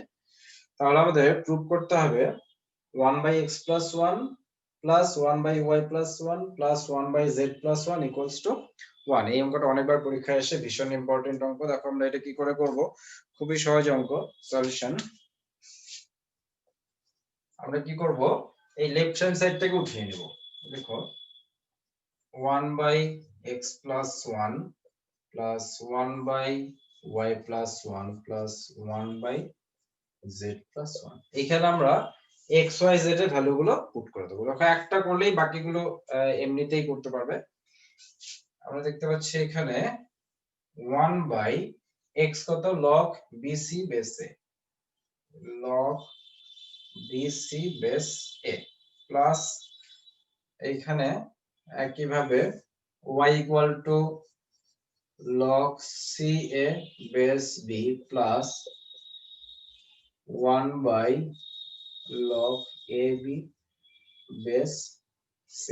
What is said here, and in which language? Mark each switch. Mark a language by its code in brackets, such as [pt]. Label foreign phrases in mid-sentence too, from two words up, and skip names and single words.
[bn] তাহলে আমাদের প্রুফ করতে হবে [en] 1/x plus 1 plus 1/y plus 1 plus 1/z plus 1 equals to 1। [bn] এই অঙ্কটা অনেকবার পরীক্ষায় আসে, ভীষণ ইম্পর্টেন্ট অঙ্ক। দেখো আমরা এটা কি করে করব, খুবই সহজ অঙ্ক। সলিউশন, আমরা কি করব, এই [en] left hand [bn] সাইডটাকে উঠিয়ে নেব। [en] দেখো 1/x plus 1 plus 1/y plus 1 plus 1/z plus 1, [bn] এখানে আমরা x y z এর ভ্যালুগুলো পুট করে দেব। দেখো একটা করলেই বাকিগুলো এমনিতেই করতে পারবে। আমরা দেখতে পাচ্ছি এখানে 1/x কত, [en] log bc base a, log bc base a [bn] প্লাস এইখানে একইভাবে [en] y equal to log ca base b plus 1/y log a b base c.